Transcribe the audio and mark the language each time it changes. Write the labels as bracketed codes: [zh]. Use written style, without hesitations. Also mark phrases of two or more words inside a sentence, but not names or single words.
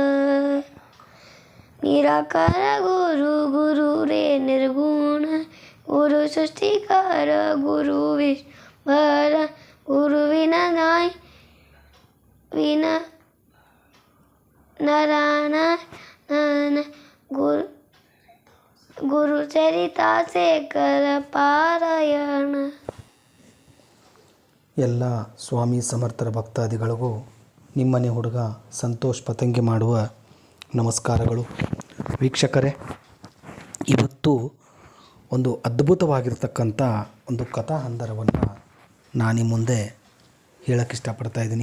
[hi] निराकार गुरु गुरु रे निर्गुण गुरु सृष्टिकार गुरु विश्वर गुरु विना नाय विना नारायण गुरु गुरु चरिता से कर पारायण। [kn] ಎಲ್ಲ ಸ್ವಾಮಿ ಸಮರ್ಥರ ಭಕ್ತಾದಿಗಳಿಗೂ ನಿಮ್ಮನೆ ಹುಡುಗ ಸಂತೋಷ್ ಪತಂಗಿ ಮಾಡುವ ನಮಸ್ಕಾರಗಳು. ವೀಕ್ಷಕರೇ, ಇವತ್ತು ಒಂದು ಅದ್ಭುತವಾಗಿರ್ತಕ್ಕಂಥ ಒಂದು ಕಥಾ ಹಂದರವನ್ನು ನಾನು ನಿಮ್ಮ ಮುಂದೆ ಹೇಳೋಕ್ಕೆ ಇಷ್ಟಪಡ್ತಾ ಇದ್ದೀನಿ.